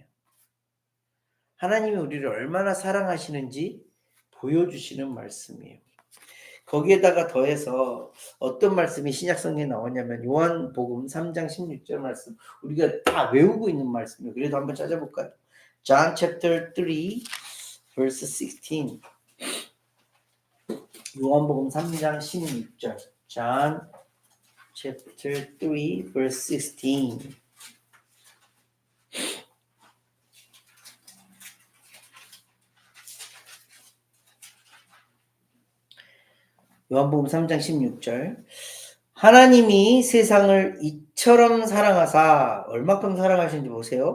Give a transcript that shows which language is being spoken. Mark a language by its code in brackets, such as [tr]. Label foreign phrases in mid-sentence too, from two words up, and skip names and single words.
[ko] 하나님이 우리를 얼마나 사랑하시는지 보여주시는 말씀이에요. 거기에다가 더해서 어떤 말씀이 신약성경에 나오냐면 요한복음 3장 16절 말씀, 우리가 다 외우고 있는 말씀이에요. 그래도 한번 찾아볼까요? [en] John chapter 3 verse 16. [ko] 요한복음 3장 16절. [en] John chapter 3 verse 16. [ko] 요한복음 3장 16절. 하나님이 세상을 이처럼 사랑하사, 얼마큼 사랑하시는지 보세요.